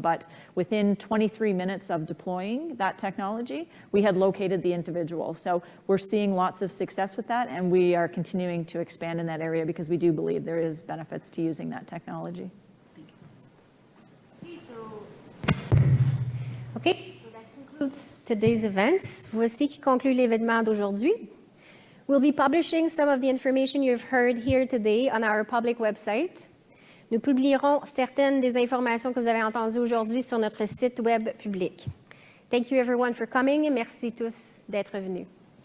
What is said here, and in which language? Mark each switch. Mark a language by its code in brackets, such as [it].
[en] But within 23 minutes of deploying that technology, we had located the individual. So we're seeing lots of success with that, and we are continuing to expand in that area because we do believe there is benefits to using that technology. OK, so that concludes today's events. [fr] Voici qui conclut l'événement d'aujourd'hui. [en] We'll be publishing some of the information you've heard here today on our public website. [fr] Nous publierons certaines des informations que vous avez entendues aujourd'hui sur notre site web public. [en] Thank you everyone for coming [fr] et merci tous d'être venus.